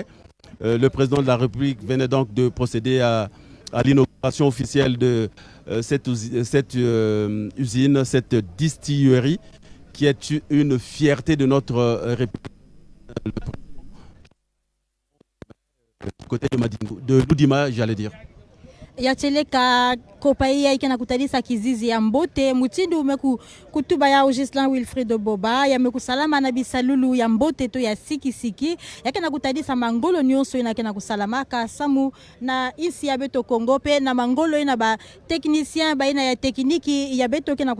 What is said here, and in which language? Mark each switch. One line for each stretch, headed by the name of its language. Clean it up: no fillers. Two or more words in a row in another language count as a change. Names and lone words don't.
French: Le président de la République venait donc de procéder à l'inauguration officielle de cette usine, cette distillerie, qui est une fierté de notre République. Côté de Ludima, j'allais dire.
Kituba (Democratic Republic of Congo): Yacheleka kopaia ikena kutalisa kizizi ya mbote mutindu umeku kutuba ya Ghislain Wilfried Boba ya mekusalama na bisalulu ya mbote to ya siki yakena kutalisa mangolo nyonso inakena kusalamaka samu na isi ya beto Congo pe na mangolo ina ba technicien ba ina ya tekniki ya beto kena